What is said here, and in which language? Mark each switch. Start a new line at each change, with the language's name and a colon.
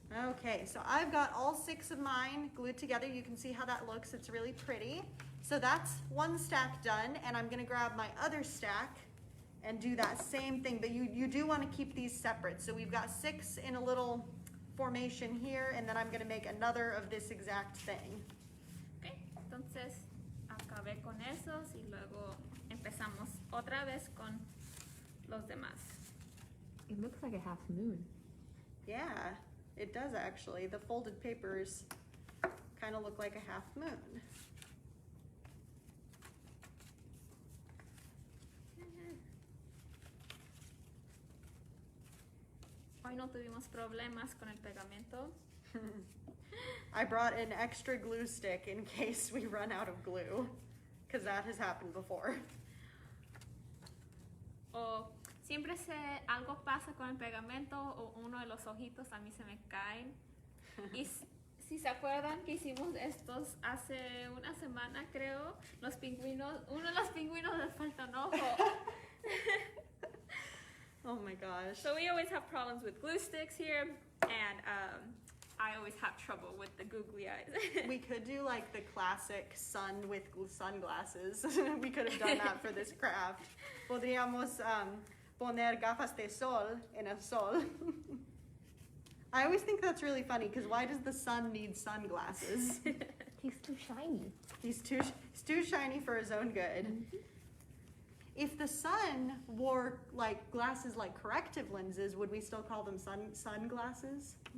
English: Okay, so I've got all 6 of mine glued together. You can see how that looks. It's really pretty. So that's one stack done, and I'm going to grab my other stack and do that same thing. But you do want to keep these separate. So we've got 6 in a little formation here, and then I'm going to make another of this exact thing.
Spanish: Okay, entonces acabé con esos y luego empezamos otra vez con los demás.
English: It looks like a half moon. Yeah, it does actually. The folded papers kind of look like a half moon.
Spanish: Hoy no tuvimos problemas con el pegamento.
English: I brought an extra glue stick in case we run out of glue, because that has happened before.
Spanish: O siempre algo pasa con el pegamento o uno de los ojitos a mí se me caen. Y si se acuerdan que hicimos estos hace una semana, creo, los pingüinos, uno de los pingüinos les falta un ojo.
English: Oh my gosh. So we always have problems with glue sticks here, and I always have trouble with the googly eyes. We could do like the classic sun with sunglasses. We could have done that for this craft.
Spanish: Podríamos poner gafas de sol en el sol.
English: I always think that's really funny, because why does the sun need sunglasses? He's too shiny. He's too shiny for his own good. Mm-hmm. If the sun wore like glasses like corrective lenses, would we still call them sunglasses?